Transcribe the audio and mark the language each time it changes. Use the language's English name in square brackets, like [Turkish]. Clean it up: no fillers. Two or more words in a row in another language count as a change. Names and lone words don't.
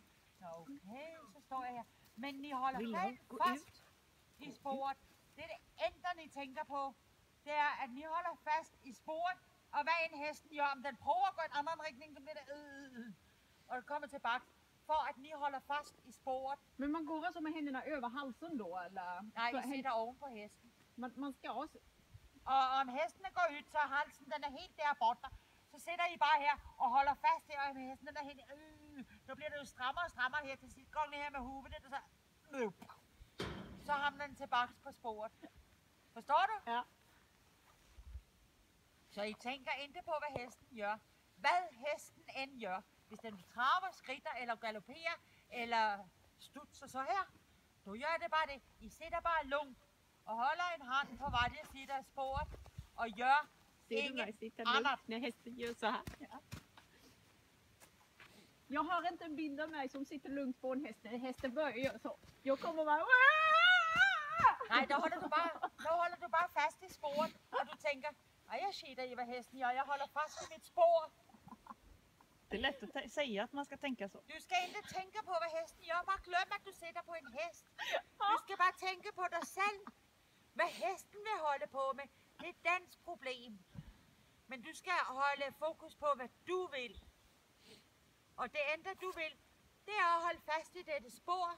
[Danish] Okay, så står jeg her. Men I holder fast i sporet. Det er det enten I tænker på. Det er, at I holder fast i sporet, og hvad en hesten gør, om den prøver at gå en anden retning, så bliver det og det kommer tilbage, for at I holder fast i sporet. [Swedish] Men man går alltså med händerna över halsen då, eller? [Danish] Nej, I sitter oven på hesten. [Swedish] Man ska också... [Danish] Og om hestene går ud, så halsen den er helt der borte, så sætter I bare her og holder fast her, og hesten den er helt så bliver det jo strammere og strammere her til sidst. Går den her med hovedet, og så hamner den tilbage på sporet. Forstår du? Ja. Så I tænker ikke på, hvad hesten gør. Hvad hesten end gør. Hvis den traver, skritter eller galopperer eller stutser så her, så gør det bare det. I sætter bare lungt og holder en hånd på hver side af sporet og gør inget annat. [Swedish] När hästen gör så här. Ja. Jag har inte en bild av mig som sitter lugnt på en häst. Hästen börjar göra så. Jag kommer bara... [Danish] Nej, der holder du bare fast i sporet, og du tænker, jeg skider i hvad hesten gør, jeg holder fast i mit spor. [Swedish] Det är lätt att säga att man ska tänka så. [Danish] Du skal ikke tænke på, hvad hesten gør, bare glem, at du sitter på en hest. Du skal bare tænke på dig selv. Hvad hesten vil holde på med, det er dens problem. Men du skal holde fokus på, hvad du vil. Og det enda du vil, det er at holde fast i dette spor.